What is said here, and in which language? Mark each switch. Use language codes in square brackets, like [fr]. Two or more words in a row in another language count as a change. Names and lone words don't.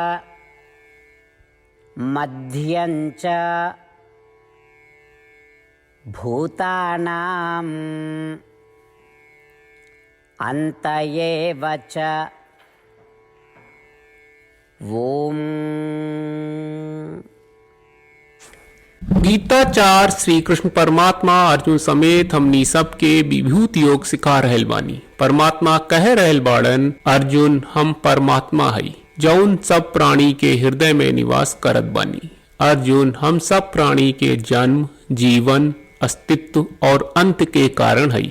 [sa] मध्यञ्च भूतानाम् अन्त एव च। ओम। [bho] गीताचार श्री कृष्ण परमात्मा अर्जुन समेत हमनी सबके विभूति योग सिखा रहल बानी। परमात्मा कह रहल बाड़न, अर्जुन हम परमात्मा हई जौन सब प्राणी के हृदय में निवास करत बानी। अर्जुन हम सब प्राणी के जन्म, जीवन, अस्तित्व और अंत के कारण हई।